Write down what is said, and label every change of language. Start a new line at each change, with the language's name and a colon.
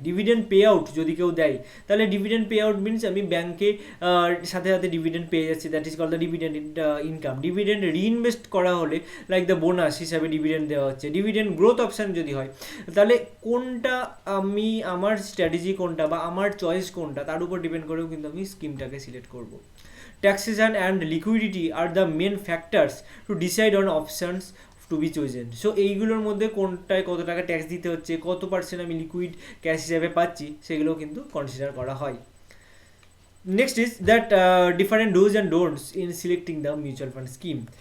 Bangla: Dividend pay out যদি কেউ দেয় তাহলে ডিভিডেন্ড পে আউট মিনস আমি ব্যাংকে সাথে সাথে ডিভিডেন্ড পেয়ে যাচ্ছি,
English: That is call the dividend income.
Bangla: Dividend reinvest করা হলে
English: like the bonus
Bangla: হিসাবে ডিভিডেন্ড দেওয়া হচ্ছে। ডিভিডেন্ড গ্রোথ অপশান যদি হয় তাহলে কোনটা আমার স্ট্র্যাটেজি কোনটা বা আমার চয়েস কোনটা তার উপর ডিপেন্ড করেও কিন্তু আমি স্কিমটাকে সিলেক্ট করবো।
English: Taxation and liquidity are the main factors to decide on options to be chosen.
Bangla: So এইগুলোর মধ্যে কোনটায় কত টাকা ট্যাক্স দিতে হচ্ছে, কত পার্সেন্ট আমি লিকুইড ক্যাশ হিসাবে পাচ্ছি সেগুলো কিন্তু কনসিডার করা হয়।
English: Next is that different dos and don'ts in selecting the mutual fund scheme.